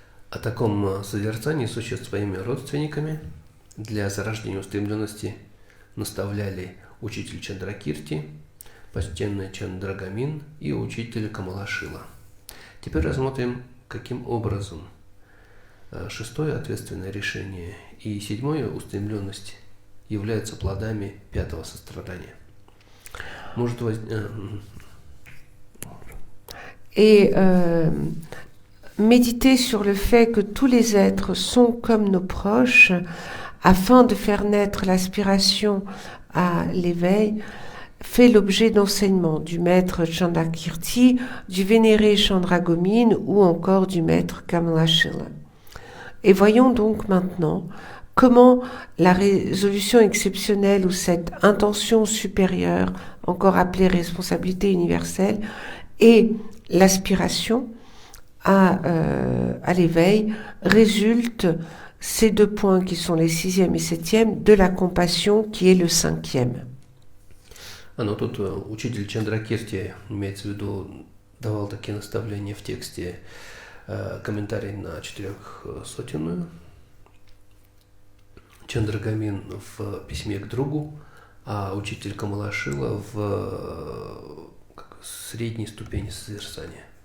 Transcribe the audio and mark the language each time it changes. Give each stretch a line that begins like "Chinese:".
Russian: О таком созерцании существ своими родственниками для зарождения устремленности наставляли учитель Чандракирти, почтенный Чандрагамин и учитель Камалашила. Теперь рассмотрим, каким образом шестое ответственное решение и седьмое устремленность являются плодами пятого сострадания. Может
French: Et méditer sur le fait que tous les êtres sont comme nos proches, afin de faire naître l'aspiration à l'éveil, fait l'objet d'enseignements du maître Chandrakirti, du vénéré Chandragomin ou encore du maître Kamalashila. Et voyons donc maintenant comment la résolution exceptionnelle ou cette intention supérieure, encore appelée responsabilité universelle, et l'aspiration à l'éveil résultent ces deux points qui sont les 6e et 7e de la compassion qui est le 5e.
Russian: Ну тут учитель Чандракирти, имеется в виду, давал такие наставления в тексте, комментарий на 400-ю, Чандрагамин в письме к другу, а учитель Камалашила в средней ступени созерцания.